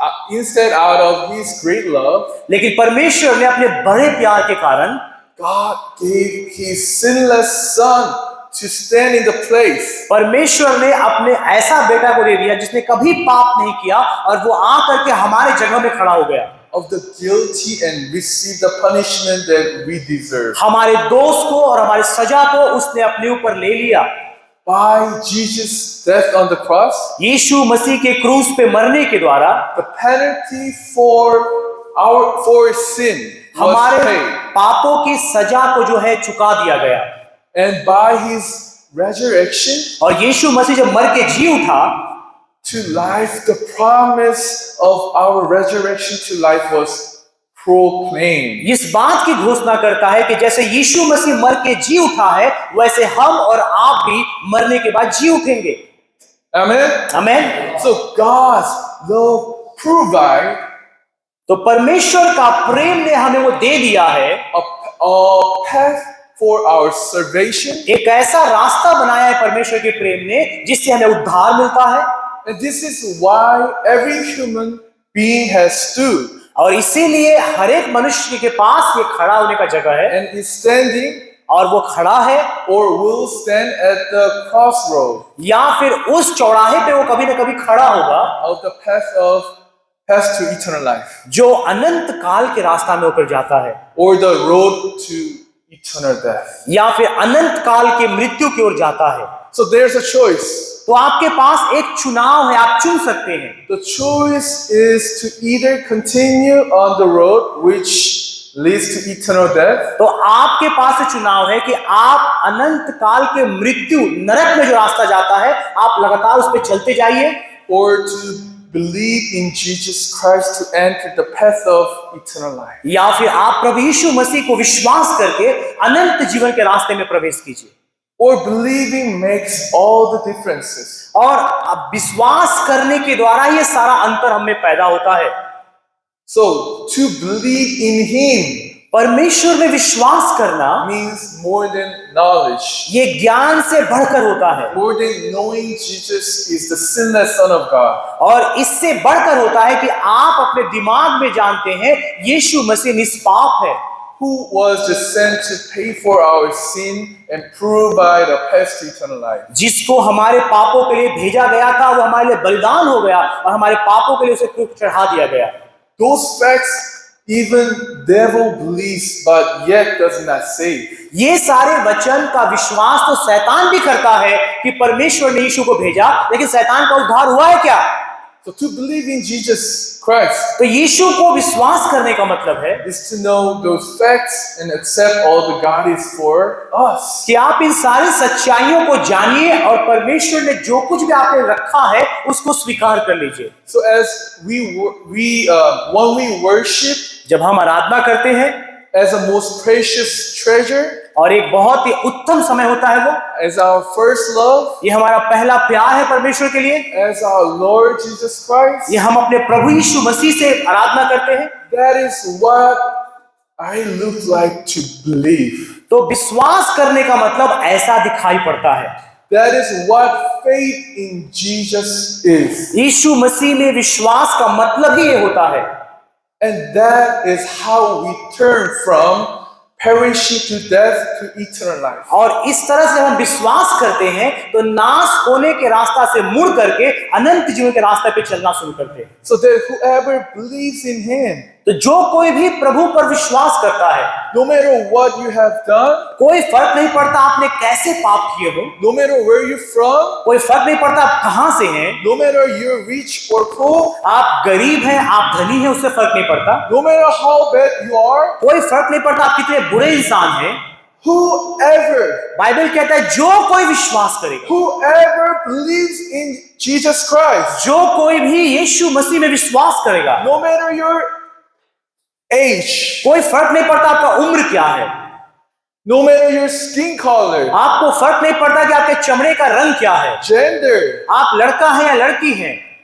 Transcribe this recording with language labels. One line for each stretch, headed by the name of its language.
English: Instead, out of His great love,
Hindi: लेकिन परमेश्वर ने अपने बड़े प्यार के कारण
English: God gave His sinless Son to stand in the place
Hindi: परमेश्वर ने अपने ऐसा बेटा को दे दिया जिसने कभी पाप नहीं किया, और वो आकर के हमारे जगह में खड़ा हो गया।
English: of the guilty and receive the punishment that we deserve.
Hindi: हमारे दोष को और हमारी सजा को उसने अपने ऊपर ले लिया।
English: By Jesus' death on the cross,
Hindi: यीशु मसीह के क्रूस पे मरने के द्वारा
English: the penalty for sin was
Hindi: हमारे
English: paid.
Hindi: पापों की सजा को जो है चुका दिया गया।
English: And by His resurrection
Hindi: और यीशु मसीह जब मर के जी उठा
English: to life, the promise of our resurrection to life was proclaimed.
Hindi: इस बात की घोषणा करता है कि जैसे यीशु मसीह मर के जी उठा है, वैसे हम और आप भी मरने के बाद जी उठेंगे।
English: Amen?
Hindi: आमीन।
English: So God's love provide
Hindi: तो परमेश्वर का प्रेम ने हमें वो दे दिया है,
English: a path for our salvation.
Hindi: एक ऐसा रास्ता बनाया है परमेश्वर के प्रेम ने जिससे हमें उद्धार मिलता है।
English: And this is why every human being has stood
Hindi: और इसीलिए हर एक मनुष्य के पास ये खड़ा होने का जगह है,
English: and is standing
Hindi: और वो खड़ा है
English: or will stand at the crossroad
Hindi: या फिर उस चौराहे पे वो कभी ना कभी खड़ा होगा
English: of the path to eternal life,
Hindi: जो अनंत काल के रास्ता में होकर जाता है,
English: or the road to eternal death.
Hindi: या फिर अनंत काल के मृत्यु की ओर जाता है।
English: So there's a choice.
Hindi: तो आपके पास एक चुनाव है, आप चुन सकते हैं।
English: The choice is to either continue on the road which leads to eternal death,
Hindi: तो आपके पास चुनाव है कि आप अनंत काल के मृत्यु नरक में जो रास्ता जाता है, आप लगातार उस पर चलते जाइए,
English: or to believe in Jesus Christ to enter the path of eternal life.
Hindi: या फिर आप प्रभु यीशु मसीह को विश्वास करके अनंत जीवन के रास्ते में प्रवेश कीजिए।
English: Or believing makes all the differences.
Hindi: और अब विश्वास करने के द्वारा ये सारा अंतर हमें पैदा होता है।
English: So to believe in Him
Hindi: परमेश्वर में विश्वास करना
English: means more than knowledge,
Hindi: ये ज्ञान से बढ़कर होता है,
English: more than knowing Jesus is the sinless Son of God.
Hindi: और इससे बढ़कर होता है कि आप अपने दिमाग में जानते हैं यीशु मसीह निष्पाप है,
English: Who was just sent to pay for our sin and provide a path to eternal life.
Hindi: जिसको हमारे पापों के लिए भेजा गया था, वो हमारे लिए बलिदान हो गया और हमारे पापों के लिए उसे क्रूस चढ़ा दिया गया।
English: Those facts even devil believes but yet does not save.
Hindi: ये सारे वचन का विश्वास तो शैतान भी करता है कि परमेश्वर ने यीशु को भेजा, लेकिन शैतान का उद्धार हुआ है क्या?
English: So to believe in Jesus Christ
Hindi: तो यीशु को विश्वास करने का मतलब है
English: is to know those facts and accept all that God is for us.
Hindi: कि आप इन सारी सच्चाइयों को जानिए और परमेश्वर ने जो कुछ भी आपने रखा है उसको स्वीकार कर लीजिए।
English: So as when we worship
Hindi: जब हम आराधना करते हैं
English: as a most precious treasure,
Hindi: और एक बहुत ही उत्तम समय होता है वो,
English: as our first love,
Hindi: ये हमारा पहला प्यार है परमेश्वर के लिए,
English: as our Lord Jesus Christ,
Hindi: ये हम अपने प्रभु यीशु मसीह से आराधना करते हैं,
English: that is what I look like to believe.
Hindi: तो विश्वास करने का मतलब ऐसा दिखाई पड़ता है।
English: That is what faith in Jesus is.
Hindi: यीशु मसीह में विश्वास का मतलब ही ये होता है,
English: And that is how we turn from perishing to death to eternal life.
Hindi: और इस तरह से हम विश्वास करते हैं तो नाश होने के रास्ता से मुड़ करके अनंत जीवन के रास्ते पे चलना शुरू करते हैं।
English: So that whoever believes in Him,
Hindi: तो जो कोई भी प्रभु पर विश्वास करता है,
English: no matter what you have done,
Hindi: कोई फर्क नहीं पड़ता आपने कैसे पाप किए हो,
English: no matter where you're from,
Hindi: कोई फर्क नहीं पड़ता आप कहां से हैं,
English: no matter you're rich or poor,
Hindi: आप गरीब हैं आप धनी हैं, उससे फर्क नहीं पड़ता,
English: no matter how bad you are,
Hindi: कोई फर्क नहीं पड़ता आप कितने बुरे इंसान हैं,
English: whoever
Hindi: बाइबल कहता है जो कोई विश्वास करेगा,
English: whoever believes in Jesus Christ,
Hindi: जो कोई भी यीशु मसीह में विश्वास करेगा,
English: no matter your age,
Hindi: कोई फर्क नहीं पड़ता आपका उम्र क्या है,
English: no matter your skin color,
Hindi: आपको फर्क नहीं पड़ता कि आपके चमड़े का रंग क्या है,
English: gender,
Hindi: आप लड़का है या लड़की है,